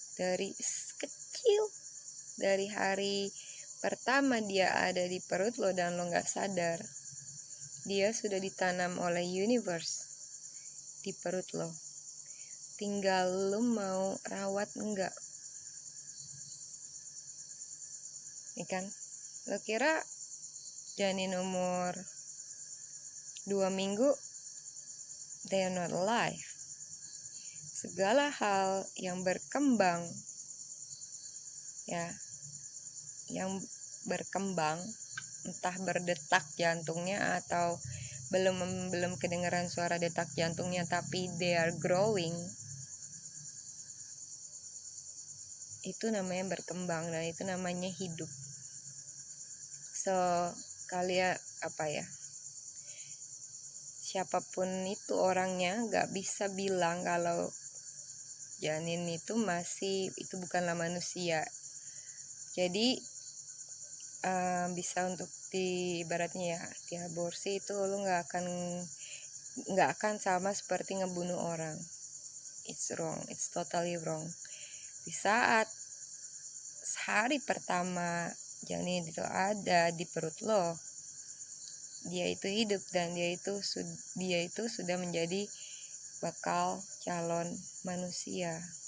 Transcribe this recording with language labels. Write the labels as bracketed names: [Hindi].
[Indonesian] Dari kecil, dari hari pertama dia ada di perut lo dan lo gak sadar, dia sudah ditanam oleh universe di perut lo. Tinggal lo mau rawat enggak. ya kan? Lo kira janin umur 2 minggu [English] they are not alive? [Indonesian] Segala hal yang berkembang, ya, yang berkembang, entah berdetak jantungnya atau belum kedengaran suara detak jantungnya, tapi [English] they are growing, [Indonesian] itu namanya berkembang dan itu namanya hidup. So kalian siapapun itu orangnya gak bisa bilang kalau janin itu bukanlah manusia. Jadi bisa untuk ibaratnya ya diaborsi itu lo nggak akan sama seperti ngebunuh orang. [English] It's wrong, it's totally wrong. [Indonesian] Di saat hari pertama janin itu ada di perut lo, dia itu hidup dan dia itu sudah menjadi bakal calon manusia.